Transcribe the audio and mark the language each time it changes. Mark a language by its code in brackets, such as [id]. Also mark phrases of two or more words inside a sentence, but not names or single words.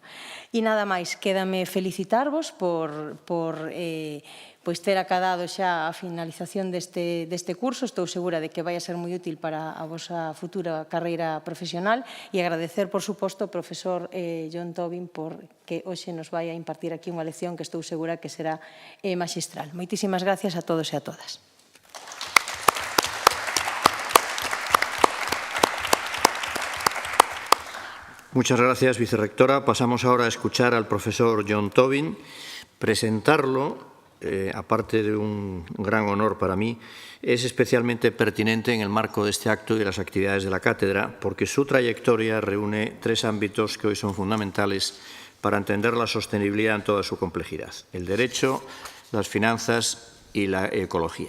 [gl] E nada máis, quédame felicitarvos por ter acadado xa a finalización deste curso. Estou segura de que vai a ser moi útil para a vosa futura carreira profesional, e agradecer, por suposto, ao profesor John Tobin por que hoxe nos vai a impartir aquí unha lección que estou segura que será maxistral. Moitísimas gracias a todos e a todas. [es] Muchas gracias, vicerrectora. Pasamos ahora a escuchar al profesor John Tobin. Presentarlo, aparte de un gran honor para mí, es especialmente pertinente en el marco de este acto y de las actividades de la cátedra, porque su trayectoria reúne 3 ámbitos que hoy son fundamentales para entender la sostenibilidad en toda su complejidad: el derecho, las finanzas y la ecología.